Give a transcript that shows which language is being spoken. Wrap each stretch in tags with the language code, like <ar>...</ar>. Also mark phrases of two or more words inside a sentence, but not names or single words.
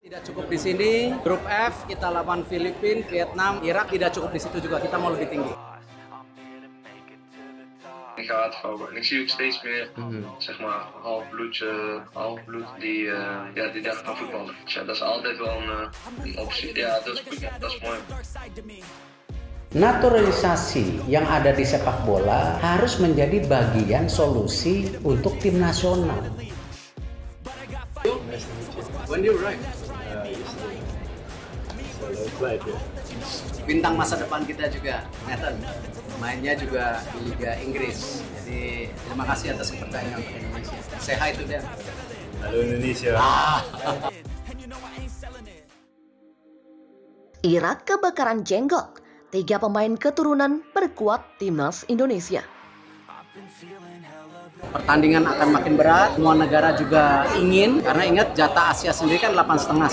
<id>Tidak cukup di sini, grup F kita lawan Filipina, Vietnam, Irak tidak cukup di situ juga, kita mau lebih tinggi.</id> <nl>Ik ga hardlopen en ik zie ook steeds meer zeg maar halfbloed die daar gaan voetballen. Dus ja, dat is altijd wel een optie. Ja, dat is mooi.</nl> <id>Naturalisasi yang ada di sepak bola harus menjadi bagian solusi untuk tim nasional.</id> <en>When do you arrive?</en> <id>Bintang masa depan kita juga, Nathan. Mainnya juga di Liga Inggris. Jadi terima kasih atas kepercayaan untuk Indonesia.</id> <en>Say hi to them.</en> <id>Halo Indonesia. Irak kebakaran jenggot. 3 pemain keturunan berkuat timnas Indonesia. Pertandingan akan makin berat. Semua negara juga ingin, karena ingat jatah Asia sendiri kan 8,5.</id>